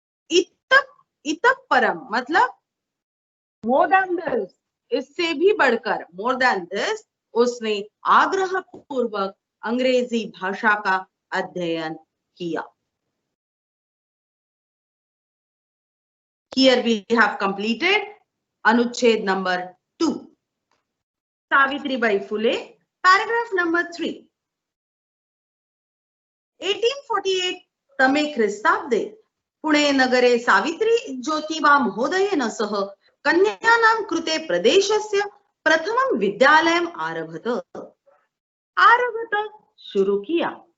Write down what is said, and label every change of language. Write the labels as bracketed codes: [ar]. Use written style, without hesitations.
[sa] इतः परम [hi] मतलब [en] more than this, [hi] इससे भी बढ़कर, मोर देन दिस, उसने आग्रह पूर्वक अंग्रेजी भाषा का अध्ययन किया. [en] Here we have completed अनुच्छेद number 2. Savitribai Phule, paragraph number 3. [sa] 1848 तमे ख्रिस्ताब्दे पुणे नगरे सावित्री ज्योतिबा महोदयेन सह कन्यानां कृते प्रदेशस्य प्रथमं विद्यालयम् आरभत [hi] शुरू किया।